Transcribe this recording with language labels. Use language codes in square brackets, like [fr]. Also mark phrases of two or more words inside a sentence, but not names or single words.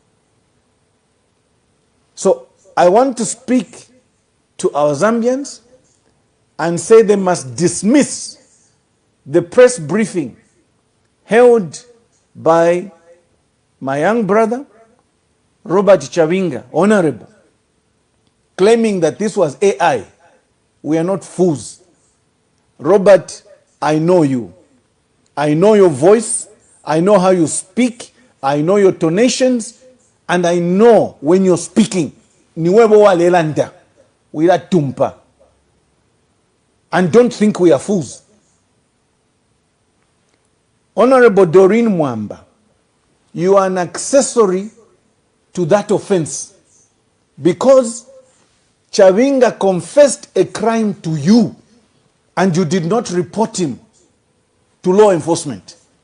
[en] So I want to speak to our Zambians and say they must dismiss the press briefing held by my young brother, Robert Chavinga, Honorable, claiming that this was AI. We are not fools. Robert, I know you. I know your voice. I know how you speak. I know your tonations. And I know when you're speaking, [bem] niwebo walelanda, wila tumpa. [en] and don't think we are fools. Honorable Doreen Mwamba, you are an accessory to that offense because Chavinga confessed a crime to you and you did not report him to law enforcement.